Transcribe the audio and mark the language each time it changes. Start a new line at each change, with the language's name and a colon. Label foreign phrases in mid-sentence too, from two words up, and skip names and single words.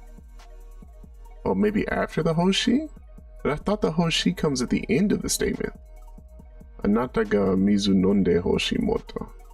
English: Oh, maybe after the hoshi? But I thought the hoshi comes at the end of the statement.
Japanese: あなたが水飲んで欲しもと.